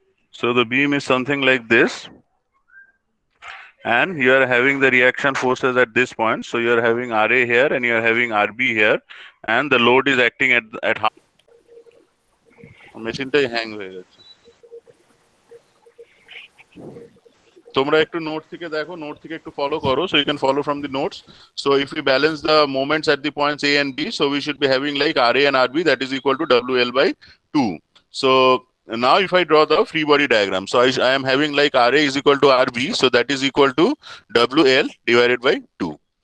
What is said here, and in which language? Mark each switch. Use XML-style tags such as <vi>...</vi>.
<en>So the beam is something like this, and you are having the reaction forces at this point. So you are having RA here and you are having RB here, and the load is acting at half.</en> <bn>Machine tie hang হয়ে গেছে। তোমরা একটু note থেকে দেখো, note থেকে একটু follow করো,</bn> <en>so you can follow from the notes. So if we balance the moments at the points A and B, so we should be having like RA and RB, that is equal to WL by 2. So now if I draw the free body diagram, so I am having like RA is equal to RB, so that is equal to WL divided by 2.</en>